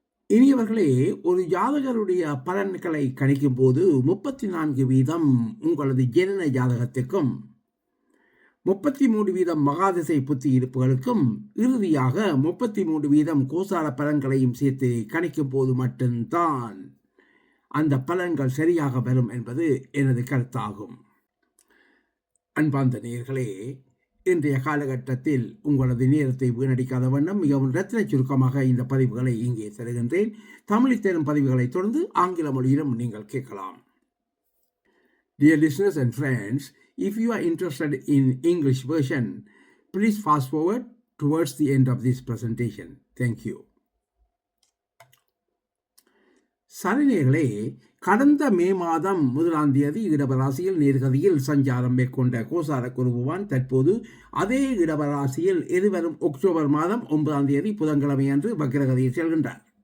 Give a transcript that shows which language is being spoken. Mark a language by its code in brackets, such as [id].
[ta] இனியவர்களே, ஒரு ஜாதகருடைய பலன்களை கணிக்கும் போது 34% உங்களது ஜனன ஜாதகத்திற்கும் 33% மகாதிசை புத்தி இருப்புகளுக்கும் இறுதியாக 33% கோசார பலன்களையும் சேர்த்து கணிக்கும் போது மட்டும்தான் அந்த பலன்கள் சரியாக வரும் என்பது எனது கருத்தாகும். அன்பார்ந்த நேயர்களே, இன்றைய காலகட்டத்தில் உங்களது நேரத்தை வீணடிக்காத வண்ணம் மிகவும் ரத்தின சுருக்கமாக இந்த பதிவுகளை இங்கே தருகின்றேன். தமிழில் தரும் பதிவுகளை தொடர்ந்து ஆங்கில மொழியிலும் நீங்கள் கேட்கலாம். [en] Dear listeners and friends, if you are interested in English version, please fast forward towards the end of this presentation. Thank you. [ta] சனிநேயர்களே, கடந்த மே மாதம் 1ஆம் தேதி இடபராசியில் நேர்கதியில் சஞ்சாரம் மேற்கொண்ட கோசார குருபவான் தற்போது அதே இடபராசியில் எதிர்வரும் அக்டோபர் மாதம் 9ஆம் தேதி புதன்கிழமை அன்று வக்ரகதியில் செல்கின்றார்.